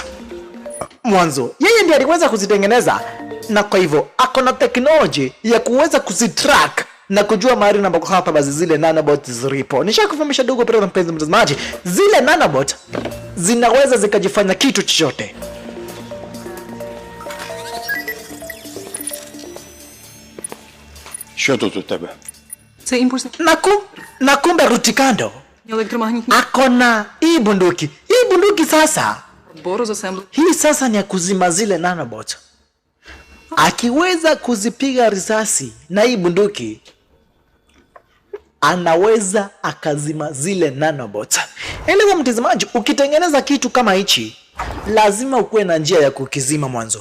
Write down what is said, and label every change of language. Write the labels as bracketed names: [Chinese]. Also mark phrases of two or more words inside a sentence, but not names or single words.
[Swahili] Mwanzo yeye ndiye aliweza kuzitengeneza, na kwa hivyo akona technology ya kuweza kuzitrack na kujua mahali ambako hapa basi zile nanobot zilipo. Nishakufahamisha dogo pale mpenzi mtazamaji, zile nanobot zinaweza zikajifanya kitu chochote. [Ukrainian] Що тут у тебе? Це імпульсне [Swahili] Na kumbe Rutikando [Ukrainian] електромагнітне [Swahili] akona hii bunduki. Hii bunduki sasa, [Ukrainian] бору з асемблі. [Swahili] hii sasa ni ya kuzima zile nanobot. Akiweza kuzipiga risasi na hii bunduki, anaweza akazima zile nanobot. Elewa mtazamaji, ukitengeneza kitu kama hichi lazima ukuwe na njia ya kukizima mwanzo.